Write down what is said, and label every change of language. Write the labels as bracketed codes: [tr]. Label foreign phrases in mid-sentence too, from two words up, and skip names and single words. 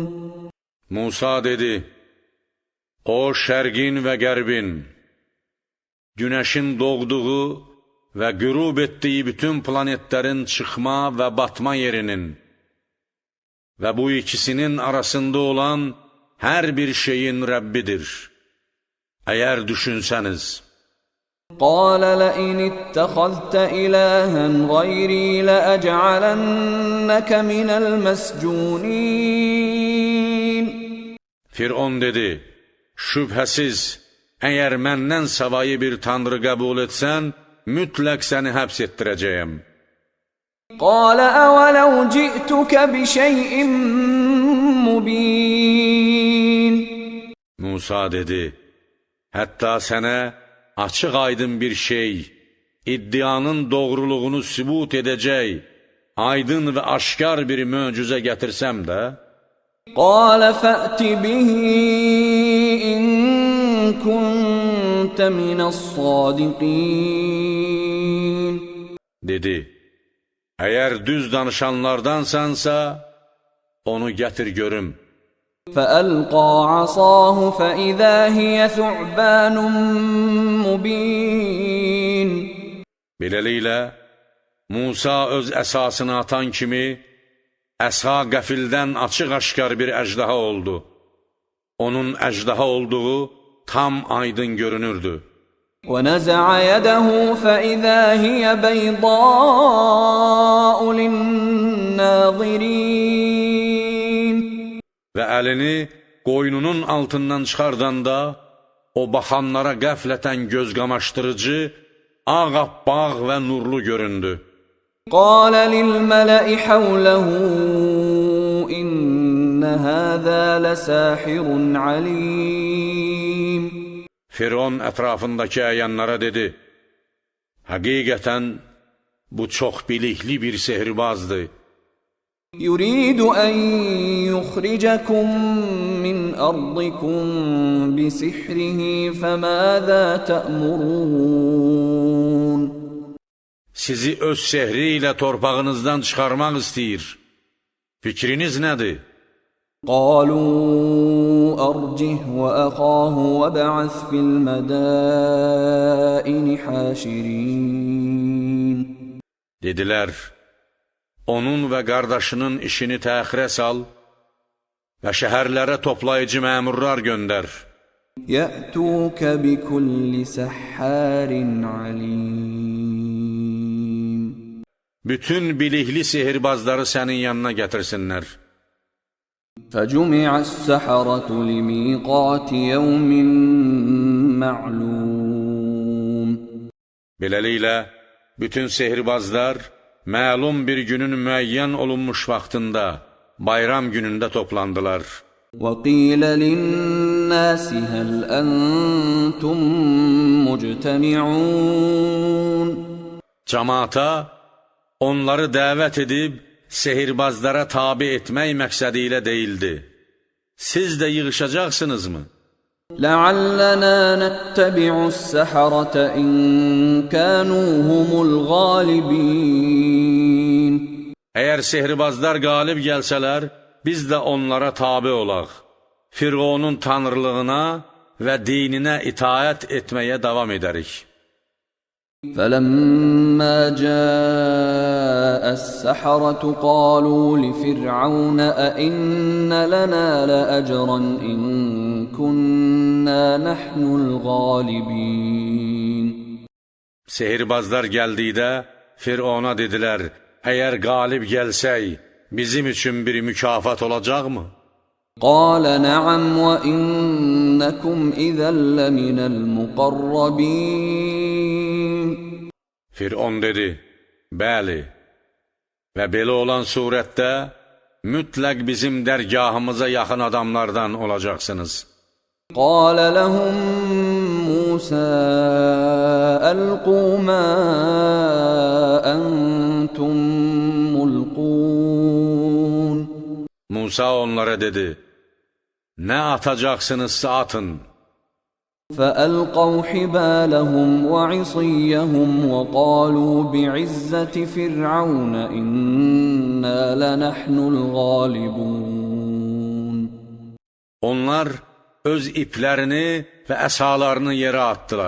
[az] Musa dedi, o şərqin və qərbin, günəşin doğduğu və qürub etdiyi bütün planetlərin çıxma və batma yerinin və bu ikisinin arasında olan hər bir şeyin Rəbbidir. Əgər düşünsəniz. [ar] قال لئن اتخذت إلها غيري لأجعلنك من المسجونين [az] Firon dedi, şübhəsiz, əgər məndən savayı bir tanrı qəbul etsən, mütləq səni həbs etdirəcəyəm. [ar] قال أولو جئتك بشيء مبين [az] Musa dedi, hətta sənə açıq aydın bir şey, iddianın doğruluğunu sübut edəcək, aydın və aşkar bir möcüzə gətirsəm də, [ar] قال فأت به إن كنت من الصادقين [az] dedi, əgər düz danışanlardansansa, onu gətir görüm. [ar] فألقى عصاه فإذا هي ثعبان مبين [az] Beləliklə, Musa öz əsasını atan kimi, əsa qəfildən açıq-aşkar bir əjdaha oldu. Onun əjdaha olduğu tam aydın görünürdü. [ar] ونزع يده فإذا هي بيضاء للناظرين [az] Və əlini qoynunun altından çıxardanda, o baxanlara qəflətən göz qamaşdırıcı, ağappaq və nurlu göründü. [ar] قال للملأ حوله إن هذا لساحر عليم [az] Firon ətrafındakı əyanlara dedi, həqiqətən bu çox bilikli bir sehirbazdır. [ar] يريد أن يخرجكم من أرضكم بسحره فماذا تأمرون [az] Sizi öz sehri ilə torpağınızdan çıxarmaq istəyir. Fikriniz nədir? [ar] قالوا أرجه وأخاه وابعث في المدائن حاشرين [az] Dedilər, onun və qardaşının işini təxirə sal və şəhərlərə toplayıcı məmurlar göndər. [ar] يأتوك بكل سحار عليم [az] Bütün bilikli sehirbazları sənin yanına gətirsinlər. [ar] فجمع السحرة لميقات يوم معلوم [az] Beləliklə, bütün sehirbazlar məlum bir günün müəyyən olunmuş vaxtında, bayram günündə toplandılar. [ar] وقيل للناس هل أنتم مجتمعون [az] Camaata onları dəvət edib, sehirbazlara tabi etmək məqsədi ilə deyildi. Siz də yığışacaqsınızmı? [ar] لعلنا نتبع السحرة إن كانوا هم الغالبين [az] Əgər sehirbazlar qalib gəlsələr, biz də onlara tabi olaq. Firavunun tanrılığına və dininə itaət etməyə davam edərik. [ar] فَلَمَّا جَاءَ السَّحَرَةُ قَالُوا لِفِرْعَوْنَ أَإِنَّ لَنَا لَأَجْرًا إِن كُنَّا نَحْنُ الْغَالِبِينَ [az] Sehirbazlar gəldikdə Firavuna dedilər, əgər qalib gəlsək, bizim üçün bir mükafat olacaqmı? [ar] قَالَ نَعَمْ وَإِنَّكُمْ إِذًا لَّمِنَ الْمُقَرَّبِينَ [az] Firavun dedi, bəli, və belə olan surətdə mütləq bizim dərgahımıza yaxın adamlardan olacaqsınız. [ar] قَالَ لَهُم مُّوسَىٰ أَلْقُوا مَا أَنتُم مُّلْقُونَ [az] Musa onlara dedi, nə atacaqsınızsa atın. [ar] فَأَلْقَوْا حِبَالَهُمْ وَعِصِيَّهُمْ وَقَالُوا بِعِزَّةِ فِرْعَوْنَ إِنَّا لَنَحْنُ الْغَالِبُونَ [az] Onlar öz iplərini və əsalarını yerə atdılar.